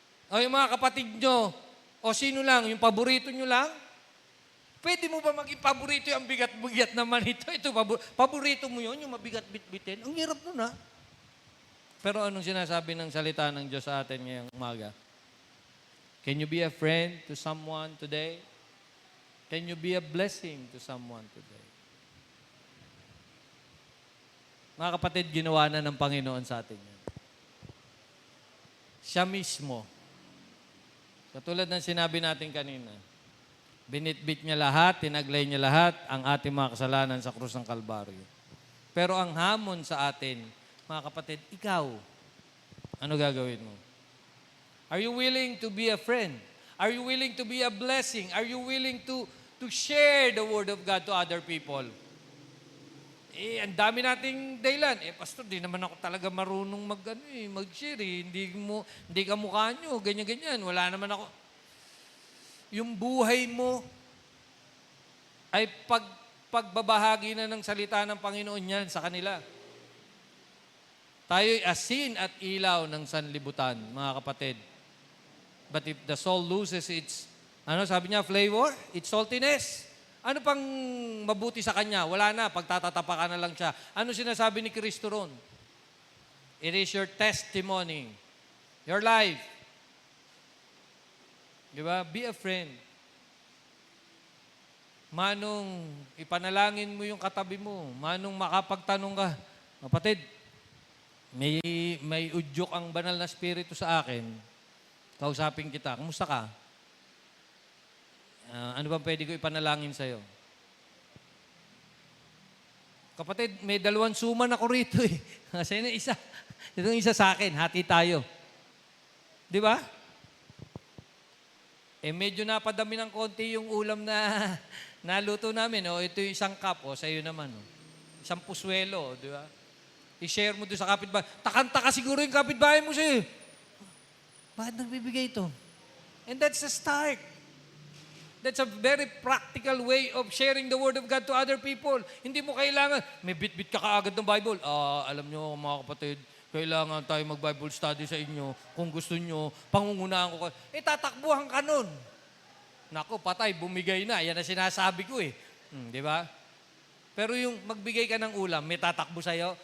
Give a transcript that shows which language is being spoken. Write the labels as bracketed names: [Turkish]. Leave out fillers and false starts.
[Filipino] O yung mga kapatid nyo, o sino lang, yung paborito nyo lang. Pwede mo ba maging paborito yung bigat-bigat naman ito? Ito, paborito mo yun, yung mabigat bitbitin. Ang hirap nun, ha? Pero anong sinasabi ng salita ng Diyos sa atin ngayong umaga? [English] Can you be a friend to someone today? Can you be a blessing to someone today? [Filipino] Mga kapatid, ginawa na ng Panginoon sa atin yan. Siya mismo. Katulad ng sinabi natin kanina, binitbit niya lahat, tinaglay niya lahat ang ating mga kasalanan sa krus ng Kalbaryo. Pero ang hamon sa atin, mga kapatid, ikaw, ano gagawin mo? [English] Are you willing to be a friend? Are you willing to be a blessing? Are you willing to to share the Word of God to other people. [Filipino] Ang dami nating dahilan. Pastor, di naman ako talaga marunong mag-share. Hindi ka mukha nyo, ganyan-ganyan. Wala naman ako. Yung buhay mo ay pagbabahagi na ng salita ng Panginoon yan sa kanila. Tayo'y asin at ilaw ng sanlibutan, mga kapatid. [English] But if the soul loses its, [Filipino] sabi niya, [English] flavor, its saltiness, [Filipino] ano pang mabuti sa kanya? Wala na, pagtatatapakan na lang siya. Ano sinasabi ni Kristo ron? [English] It is your testimony, your life. [Filipino] Di ba? [English] Be a friend. [Filipino] Manong ipanalangin mo yung katabi mo. Manong makapagtanong ka, kapatid, may udyok ang banal na spirito sa akin. Kausapin kita. Kumusta ka? Ano bang pwede ko ipanalangin sa'yo? Kapatid, may 2 suman ako rito eh. Kasi isa. Itong isa sa akin. Hati tayo. Di ba? Medyo napadami ng konti yung ulam na naluto namin. Ito yung isang cup. Sa'yo naman. Isang puswelo. Di ba? I-share mo doon sa kapitbahay. Takanta ka siguro yung kapitbahay mo sa'yo. Bakit nagbibigay ito? [English] And that's the start. That's a very practical way of sharing the Word of God to other people. [Filipino] Hindi mo kailangan, may bit-bit ka kaagad ng Bible. Alam nyo mga kapatid, kailangan tayo mag-Bible study sa inyo. Kung gusto nyo, pangungunahan ko. Tatakbuhan ka nun. Naku, patay, bumigay na. Yan ang sinasabi ko eh. Di ba? Pero yung magbigay ka ng ulam, may tatakbo sa'yo?